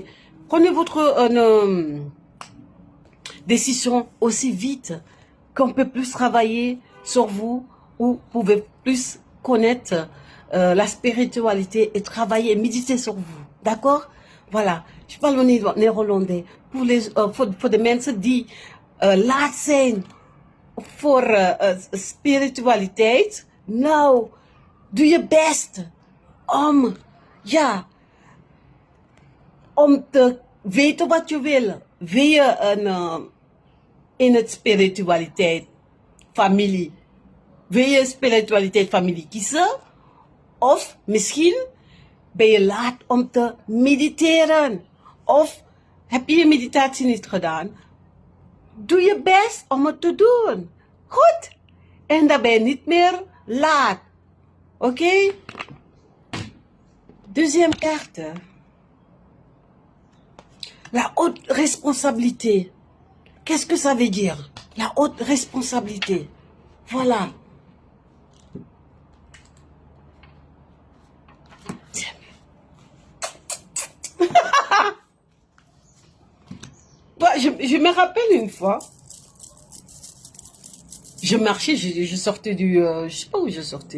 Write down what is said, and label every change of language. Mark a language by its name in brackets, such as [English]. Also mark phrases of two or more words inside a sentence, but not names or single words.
[French] Prenez votre décision aussi vite qu'on peut plus travailler sur vous ou vous pouvez plus connaître la spiritualité et travailler, méditer sur vous. D'accord? Voilà. Je parle au néerlandais. [Dutch] Voor de mensen die laat zijn voor spiritualiteit. Nou, doe je best om, om te weten wat je wil. Wil je in het spiritualiteit familie? Wil je spiritualiteit familie kiezen? Of misschien ben je laat om te mediteren. Of heb je je meditatie niet gedaan? Doe je best om het te doen. Goed. En dan ben je niet meer laat. Oké? [French] Deuxième carte. La haute responsabilité. Qu'est-ce que ça veut dire? La haute responsabilité. Voilà. Je me rappelle une fois, je marchais, je sortais je sais pas où je sortais.